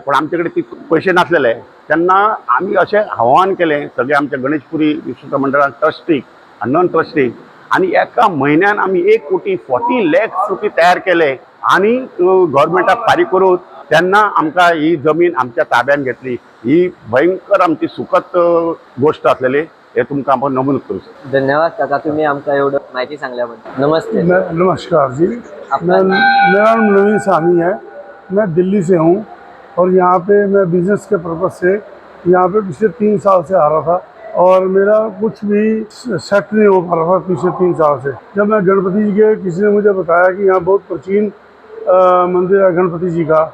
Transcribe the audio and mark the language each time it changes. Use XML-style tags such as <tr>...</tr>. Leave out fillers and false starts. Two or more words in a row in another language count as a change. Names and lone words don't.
<kok>पण आमचे कडेन ती पयशे नासलेले. तेन्ना आमी अशें आव्हान केलें सगळे आमच्या गणेशपुरी विश्वस्त मंडळान ट्रस्टीक आनी</kok> <en>non trustee,</en> <kok>आनी एका म्हयन्यान आमी 1,40,00,000 रुपये तयार केले आनी गव्हर्मेंटाक फारीक करून तेन्ना आमकां ही जमीन आमच्या ताब्यान घेतली. ही भयंकर आमची सुखद गोष्ट आसलेली. हे तुमकां हांव नमूद करूं शकता.</kok> <mr>धन्यवाद काका, तुम्ही आमकां एवढं माहिती सांगल्याबद्दल.</mr> <hi>नमस्ते. नमस्कार जी, आपका मेरा नाम नवीन साहनी है। मैं दिल्ली से हूँ और यहाँ पे मैं बिज़नेस के पर्पज़ से यहाँ पे पिछले 3 साल से आ रहा था और मेरा कुछ भी सेट नहीं हो पा रहा था पिछले 3 साल से। जब मैं गणपति जी के, किसी ने मुझे बताया कि यहाँ बहुत प्राचीन मंदिर है गणपति जी का।</hi>